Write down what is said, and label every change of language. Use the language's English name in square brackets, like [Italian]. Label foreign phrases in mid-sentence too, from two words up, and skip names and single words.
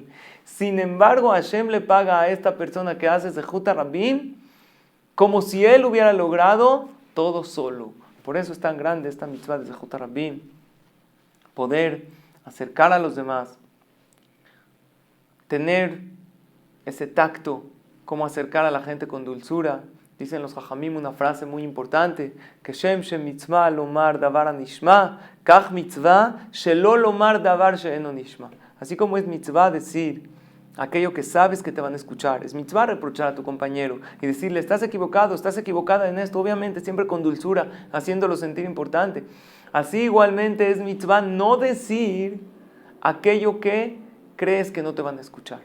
[Spanish] Sin embargo, Hashem le paga a esta persona que hace [Hebrew] זכות הרבים [Spanish] como si él hubiera logrado todo solo. Por eso es tan grande esta mitzvah de [Hebrew] זכות הרבים. [Spanish] Poder acercar a los demás, tener ese tacto, como acercar a la gente con dulzura. Dicen los jajamim una frase muy importante, que [Hebrew] כשם מצוה לומר דבר הנשמע, כך מצוה שלא לומר דבר שאינו נשמע. [Spanish] Así como es mitzvah decir aquello que sabes que te van a escuchar, es mitzvah reprochar a tu compañero y decirle, estás equivocado, estás equivocada en esto, obviamente siempre con dulzura, haciéndolo sentir importante. Así igualmente es mitzvah no decir aquello que crees que no te van a escuchar.